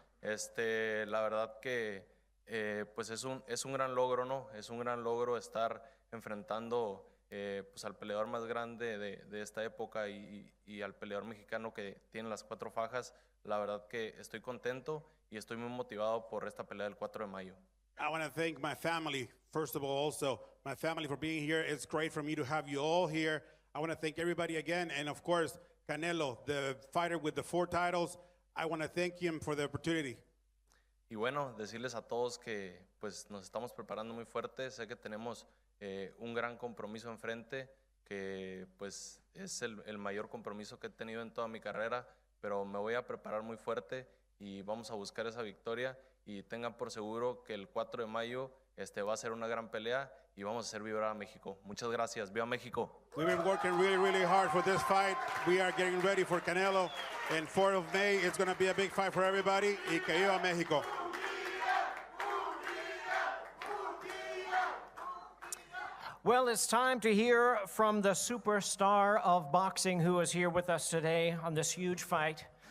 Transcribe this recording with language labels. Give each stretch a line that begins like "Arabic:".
Spanish: La verdad que pues es un gran logro, ¿no? Es un gran logro estar enfrentando pues al peleador más grande de esta época y al peleador mexicano que tiene las 4 fajas. La verdad que estoy contento y estoy muy motivado por esta pelea del 4 de mayo.
English: I want to thank my family, first of all, also my family for being here. It's great for me to have you all here. I want to thank everybody again, and of course, Canelo, the fighter with the 4 titles. I want to thank him for the opportunity.
Spanish: Y bueno, decirles a todos que pues nos estamos preparando muy fuerte. Sé que tenemos un gran compromiso enfrente, que pues es el mayor compromiso que he tenido en toda mi carrera, pero me voy a preparar muy fuerte y vamos a buscar esa victoria. Y tengan por seguro que el 4 de mayo va a ser una gran pelea y vamos a hacer vibrar a México. Muchas gracias. ¡Viva México!
English: We've been working really, really hard for this fight. We are getting ready for Canelo. And 4th of May, it's going to be a big fight for everybody.
Spanish: Y que viva México.
English: Well, it's time to hear from the superstar of boxing who is here with us today on this huge fight.